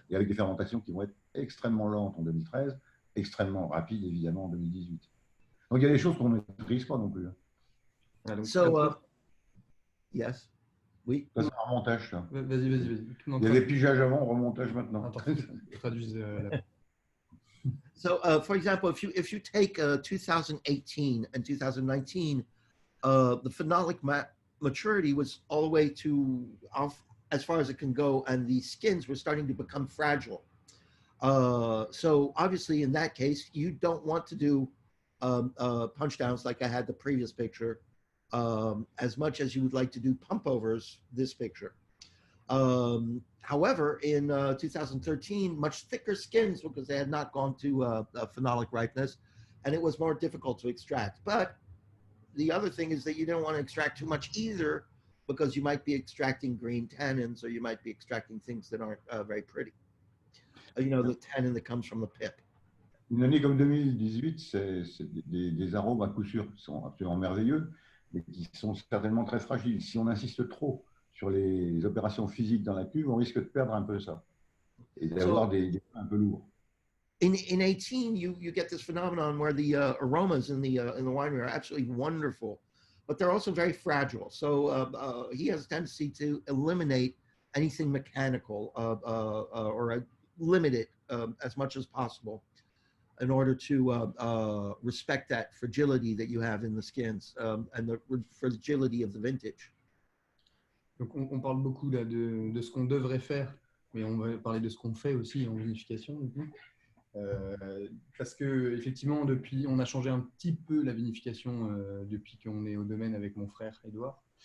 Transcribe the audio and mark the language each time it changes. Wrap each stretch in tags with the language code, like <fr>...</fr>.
<fr>Et avec des fermentations qui vont être extrêmement lentes en 2013, extrêmement rapides évidemment en 2018. Donc il y a des choses qu'on ne maîtrise pas non plus. Ah, donc,</fr> <en>So, yes, oui.</en> <fr>Ça, c'est un remontage, ça. vas-y. Il y avait pigeage avant, remontage maintenant. Attends, traduise</fr> <en>So, for example, if you take 2018 and 2019, the phenolic maturity was all the way to off as far as it can go, and the skins were starting to become fragile. So obviously, in that case, you don't want to do punch downs like I had the previous picture, as much as you would like to do pump overs this picture. However, in 2013, much thicker skins because they had not gone to phenolic ripeness, and it was more difficult to extract. But the other thing is that you don't want to extract too much either, because you might be extracting green tannins, or you might be extracting things that aren't very pretty. The tannin that comes from the pip.</en> <fr>Une année comme 2018, c'est des arômes à coup sûr qui sont absolument merveilleux, mais qui sont certainement très fragiles. Si on insiste trop sur les opérations physiques dans la cuve, on risque de perdre un peu ça et d'avoir des un peu lourds.</fr> <en>In 18, you get this phenomenon where the aromas in the winery are absolutely wonderful, but they're also very fragile. So he has a tendency to eliminate anything mechanical or limit it as much as possible in order to respect that fragility that you have in the skins and the fragility of the vintage.</en> <fr>Donc on parle beaucoup là, de ce qu'on devrait faire, mais on va parler de ce qu'on fait aussi en vinification. Du coup. Parce que effectivement, depuis, on a changé un petit peu la vinification depuis qu'on est au domaine avec mon frère Édouard.</fr>